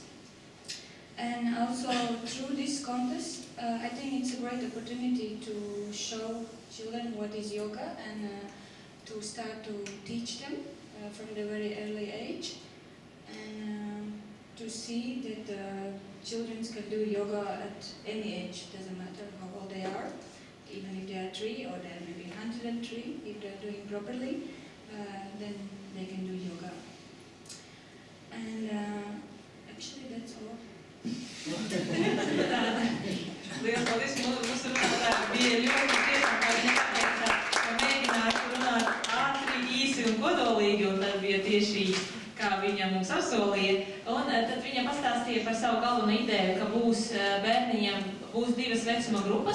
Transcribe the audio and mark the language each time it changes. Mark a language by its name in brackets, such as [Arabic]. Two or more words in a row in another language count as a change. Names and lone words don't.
[English] And also through this contest, I think it's a great opportunity to show children what is yoga and to start to teach them from the very early age, and to see that children can do yoga at any age, doesn't matter how old they are, even if they are 3 or they are maybe 103, if they are doing properly, then they can do yoga. And actually that's all. [Latvian] Liels paldies mūsu runātājiem. Bija ļoti tiešām paldies, ka mēģināju runāt ātri, īsi un kodolīgi, un tad bija tieši kā viņa mums apsolīja. Un tad viņa pastāstīja par savu galveno ideju, ka bērniņiem būs 2 vecuma grupas.